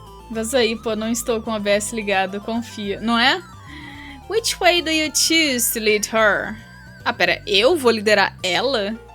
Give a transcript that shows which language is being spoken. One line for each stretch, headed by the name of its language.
Portuguese: Vaza aí, pô, não estou com o OBS ligado, confia, não é?
English: Which way do you choose to lead her?
Portuguese: Ah, pera, eu vou liderar ela?